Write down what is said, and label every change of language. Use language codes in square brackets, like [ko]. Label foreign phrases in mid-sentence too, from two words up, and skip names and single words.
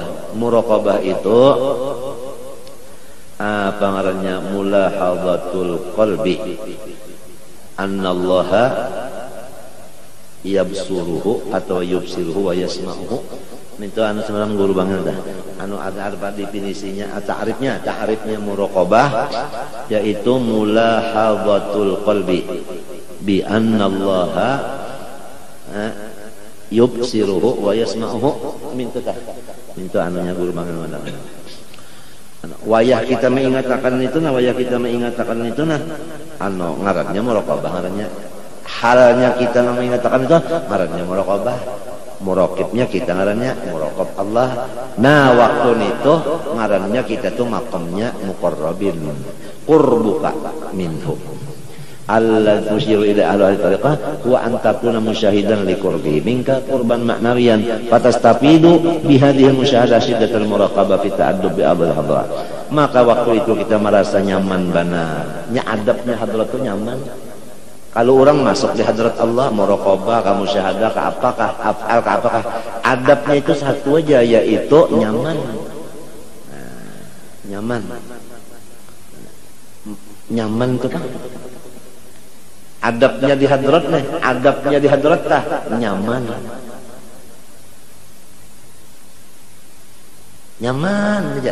[bjn] Muraqabah itu apa ngarannya [ar] ملاحظة القلب أن الله يبصره [bjn] atau [ar] يبصره ويسمعه [bjn] Itu anu sebenarnya guru banget dah. Anu ada definisinya, ta'rifnya muraqabah yaitu [ar] ملاحظة القلب بأن الله يبصره ويسمعه [bjn] mintu anunya guru banget mana. Wayah kita mengingatkan itu nah anu ngarannya muraqabah, ngarannya halnya kita mengingatkan itu ngarannya muraqabah. Muraqibnya kita ngarannya [ar] مراقب الله. [bjn] Nah waktu itu ngarannya kita tuh makamnya muqarrabin, [ar] قربك منه. الذي يشير إلى أهل طريقة هو أن تكون مشاهدا لقرب منك قربا معنويا فتستفيد بهذه مشاهدة شدة المراقبة في تأدب بأبواب حضرات. [bjn] Maka waktu itu kita merasa nyaman benar. Adabnya hadrat itu nyaman. Kalau orang masuk di hadrat Allah, muraqabah, kamu syahadah, ke apakah, af'al, ke apakah, adabnya itu satu aja, yaitu nyaman. Nah, nyaman itu kan. Adabnya di hadrat nih, adabnya di hadrat tah, nyaman. Nyaman aja.